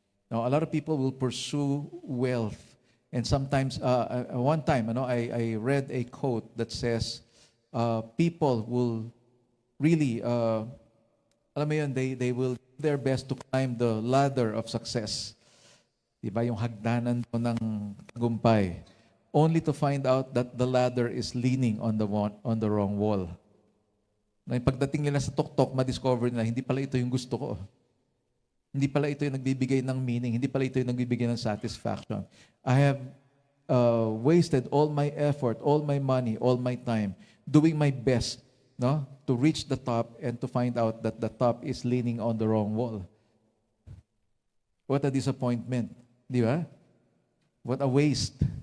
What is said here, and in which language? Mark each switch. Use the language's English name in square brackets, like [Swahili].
[English] Now, a lot of people will pursue wealth. And sometimes, one time, I read a quote that says, people will really, [Filipino] alam mo yun, [English] they will do their best to climb the ladder of success. [Filipino] Diba, yung hagdanan po ng tagumpay. [English] Only to find out that the ladder is leaning on the wrong wall. [Filipino] Na yung pagdating nila sa tuktok, ma-discover nila, hindi pala ito yung gusto ko. Hindi pala ito yung nagbibigay ng meaning. Hindi pala ito yung nagbibigay ng satisfaction. [English] I have wasted all my effort, all my money, all my time, doing my best, to reach the top and to find out that the top is leaning on the wrong wall. What a disappointment. Di ba? What a waste.